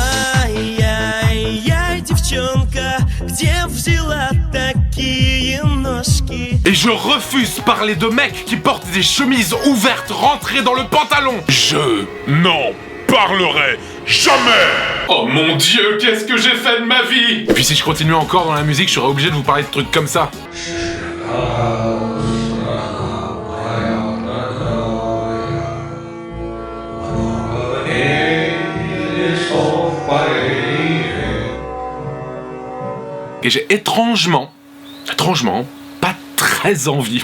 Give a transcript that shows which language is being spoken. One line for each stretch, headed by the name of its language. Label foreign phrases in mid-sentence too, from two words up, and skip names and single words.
Russian: Ай-яй-яй, девчонка, где взяла такие ноги?
French: Je refuse parler de mecs qui portent des chemises ouvertes rentrées dans le pantalon. Je n'en parlerai jamais. Oh mon Dieu, qu'est-ce que j'ai fait de ma vie? Et puis si je continuais encore dans la musique, je serais obligé de vous parler de trucs comme ça. Et j'ai étrangement, pas très envie.